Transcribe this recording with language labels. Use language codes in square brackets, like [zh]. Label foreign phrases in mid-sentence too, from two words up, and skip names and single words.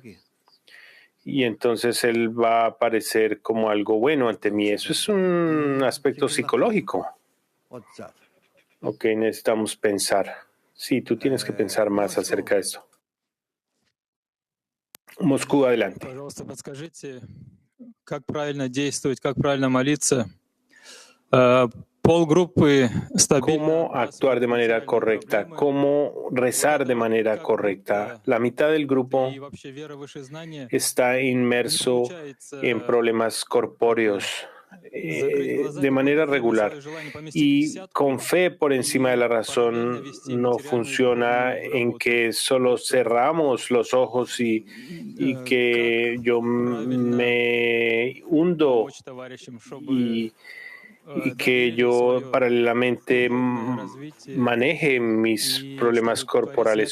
[es] Y entonces él va a aparecer como algo bueno ante mí. Eso es un aspecto psicológico. Ok, necesitamos pensar. Sí, tú tienes que pensar más acerca de esto. Moscú, adelante. [ru] Пожалуйста, подскажите, как правильно действовать, как правильно молиться. [es] ¿Cómo actuar de manera correcta? ¿Cómo rezar de manera correcta? La mitad del grupo está inmerso en problemas corpóreos de manera regular y con fe por encima de la razón no funciona en que solo cerramos los ojos y que yo me hundo y que yo paralelamente maneje mis problemas corporales.